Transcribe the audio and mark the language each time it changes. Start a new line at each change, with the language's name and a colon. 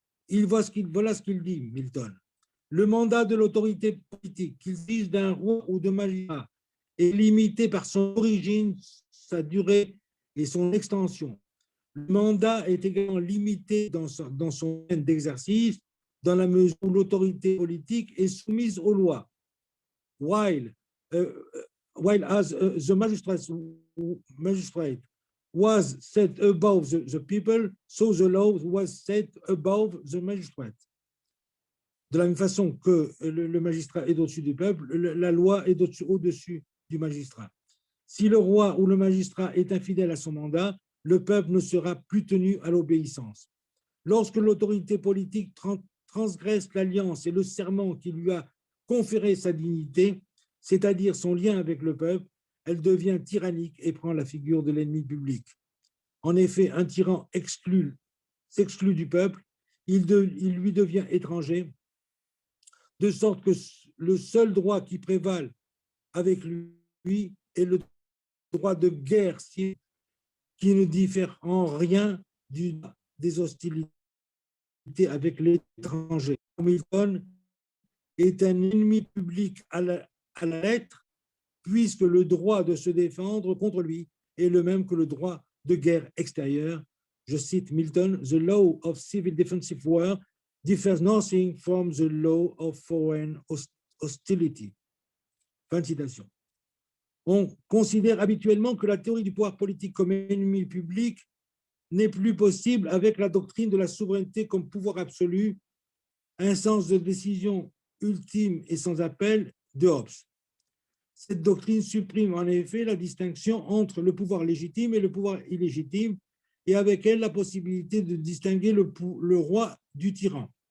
French: Voilà ce qu'il dit, Milton. Le mandat de l'autorité politique, qu'il s'agisse d'un roi ou de magistrat, est limité par son origine, sa durée et son extension. Le mandat est également limité dans son domaine d'exercice, dans la mesure où l'autorité politique est soumise aux lois.
English: While as the magistrate was set above the people, so the law was set above the magistrate.
French: De la même façon que le magistrat est au-dessus du peuple, la loi est au-dessus du magistrat. Si le roi ou le magistrat est infidèle à son mandat, le peuple ne sera plus tenu à l'obéissance. Lorsque l'autorité politique transgresse l'alliance et le serment qui lui a conféré sa dignité, c'est-à-dire son lien avec le peuple, elle devient tyrannique et prend la figure de l'ennemi public. En effet, un tyran s'exclut du peuple, il lui devient étranger, de sorte que le seul droit qui prévale avec lui est le droit de guerre qui ne diffère en rien des hostilités avec l'étranger. Milton est un ennemi public à la lettre, puisque le droit de se défendre contre lui est le même que le droit de guerre extérieure. Je cite Milton,
English: The law of civil defensive war differs nothing from the law of foreign hostility.
French: Fin de citation. On considère habituellement que la théorie du pouvoir politique comme ennemi public n'est plus possible avec la doctrine de la souveraineté comme pouvoir absolu, instance de décision ultime et sans appel de Hobbes. Cette doctrine supprime en effet la distinction entre le pouvoir légitime et le pouvoir illégitime, et avec elle la possibilité de distinguer le roi du tyran.